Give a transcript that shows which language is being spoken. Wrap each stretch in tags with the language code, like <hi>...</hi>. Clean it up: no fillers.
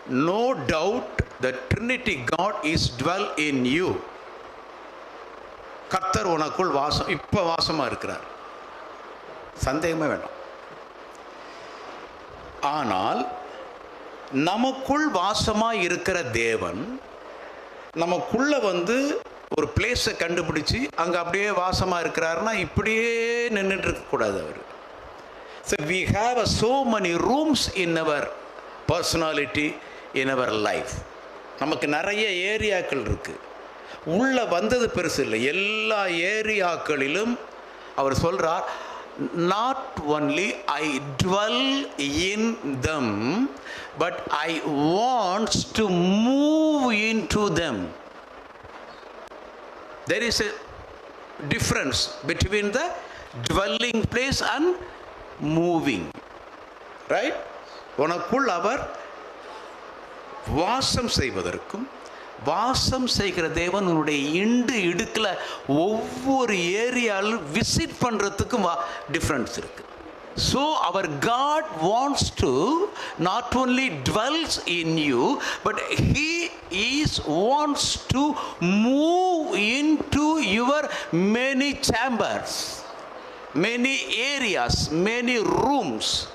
<en>No doubt the Trinity God is dwell in you.</en> <ta>கர்த்தர் உனக்குள் இப்போ வாசமாக இருக்கிறார், சந்தேகமே வேண்டாம். ஆனால் நமக்குள் வாசமாக இருக்கிற தேவன் நமக்குள்ள ஒரு பிளேஸை கண்டுபிடிச்சி அங்கே அப்படியே வாசமாக இருக்கிறாருன்னா இப்படியே நின்றுட்டு இருக்கக்கூடாது அவர்.</ta> <en>So we have so many rooms in our personality, in our life.</en> <ta>நமக்கு நிறைய ஏரியாக்கள் இருக்குது. உள்ளே வந்தது பெருசு இல்லை, எல்லா ஏரியாக்களிலும் அவர் சொல்கிறார்,</ta> <en>not only I dwell in them, but I want to move into them. There is a difference between the dwelling place and moving, right?</en> <ta>உனக்குள் அவர் வாசம் செய்வதற்கும், வாசம் செய்கிற தேவன் உன்னுடைய இடுக்கில் ஒவ்வொரு ஏரியாலும் விசிட் பண்ணுறதுக்கும் டிஃப்ரென்ஸ் இருக்கு.</ta> <en>So அவர் God wants to not only dwells in you, but he wants to move in to your many chambers, many areas, many rooms.</en>